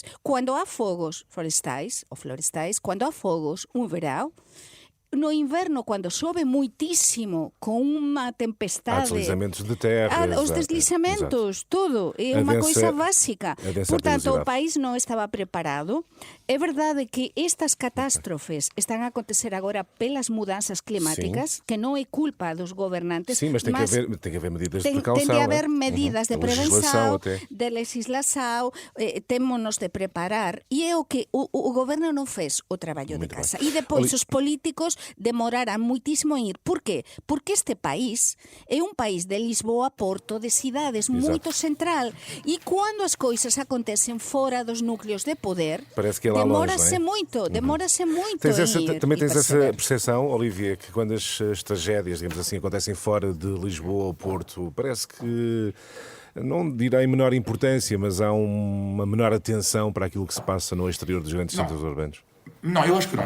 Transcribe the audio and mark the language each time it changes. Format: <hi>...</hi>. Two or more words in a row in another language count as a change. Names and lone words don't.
<gl>Cando há fogos florestais, cando há fogos, un verão, no inverno, quando chove muitísimo, con unha tempestade...</gl> <pt>Há deslizamentos de terra.</pt> <gl>Os deslizamentos, tudo. É unha coisa básica. Portanto, o país non estaba preparado. É verdade que estas catástrofes están a acontecer agora pelas mudanzas climáticas, que non é culpa dos gobernantes.</gl> <pt>Sim, mas tem que haver medidas de precaução. Tem de haver medidas de prevenção, de legislação,</pt> <gl>témonos de preparar. E é o que o goberno non fez o traballo de casa. E depois os políticos demorarán muitísimo en ir. Por qué? Porque este país é un país de Lisboa, Porto, de cidades moito central, e cando as coisas acontecen fora dos núcleos de poder, demórase moito</gl> <pt>Também tens essa percepção, Olivia, que quando as tragédias, digamos assim, acontecem fora de Lisboa ou Porto, parece que, não direi menor importância, mas há uma menor atenção para aquilo que se passa no exterior dos grandes centros urbanos. Não, eu acho que não.</pt>